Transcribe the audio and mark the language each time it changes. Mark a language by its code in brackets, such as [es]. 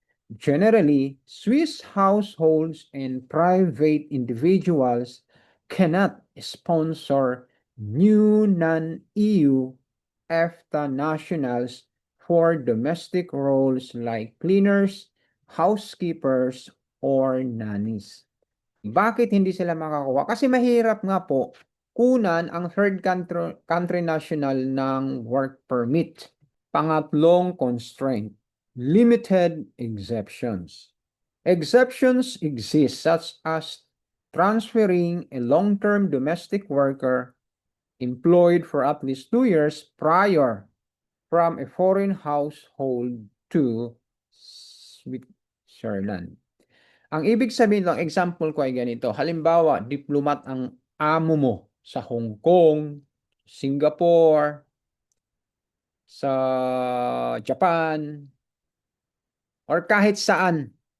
[en] Generally, Swiss households and private individuals cannot sponsor new non-EU EFTA nationals for domestic roles like cleaners, housekeepers, or nannies. [tl] Bakit hindi sila makakuha? Kasi mahirap nga po kunan ang third country national ng work permit. Pangatlong [en] constraint, limited exceptions. Exceptions exist such as transferring a long-term domestic worker employed for at least 2 years prior from a foreign household to Switzerland. [tl] Ang ibig sabihin ng example ko ay ganito. Halimbawa, diplomat ang amo mo sa Hong Kong, Singapore, sa Japan, or kahit saan.